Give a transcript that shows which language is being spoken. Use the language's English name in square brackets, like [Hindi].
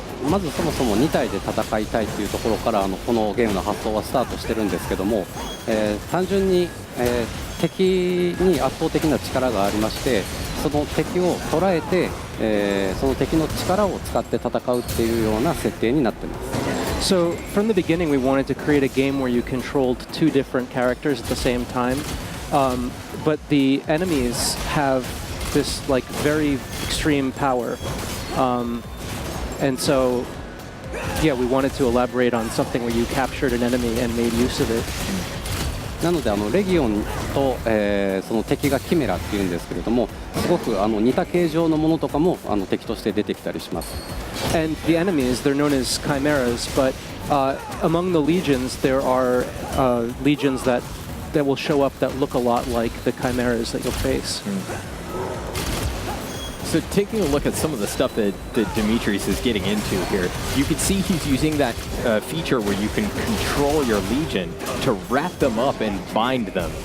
[Japanese] まずそもそも2体で戦いたいというところからこのゲームの発想はスタートしてるんですけども、単純に、敵に圧倒的な力がありまして、その敵を捉えて、その敵の力を使って戦うっていうような設定になってます。 [English] So from the beginning, we wanted to create a game where you controlled two different characters at the same time, but the enemies have this like very extreme power, and so yeah, we wanted to elaborate on something where you captured an enemy and made use of it. [Japanese] なのでレギオンと、その敵がキメラっていうんですけれども、すごく似た形状のものとかも敵として出てきたりします。 [English] And the enemies, they're known as chimeras, but among the legions, there are legions that will show up that look a lot like the chimeras that you'll face. So taking a look at some of the stuff that Demetrius is getting into here, you can see he's using that feature where you can control your Legion to wrap them up and bind them.